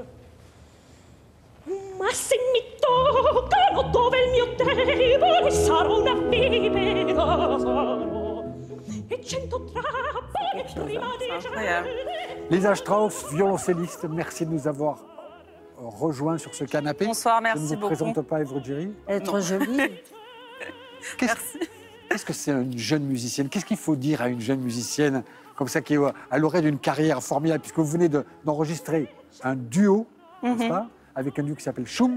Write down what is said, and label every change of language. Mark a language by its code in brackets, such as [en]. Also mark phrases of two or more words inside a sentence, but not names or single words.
[it] Ma se mi toccano dove il mio debole sarò una vipera, sarò, e 100 trappole prima di [fr] Lisa Strauss, violoncelliste, merci de nous avoir rejoints sur ce canapé. Bonsoir, merci beaucoup. Je ne vous présente pas Ève Ruggieri. Être jolie. Qu'est-ce que c'est une jeune musicienne? Qu'est-ce qu'il faut dire à une jeune musicienne comme ça qui est à l'orée d'une carrière formidable, puisque vous venez d'enregistrer un duo, n'est-ce pas, avec un duo qui s'appelle Choum?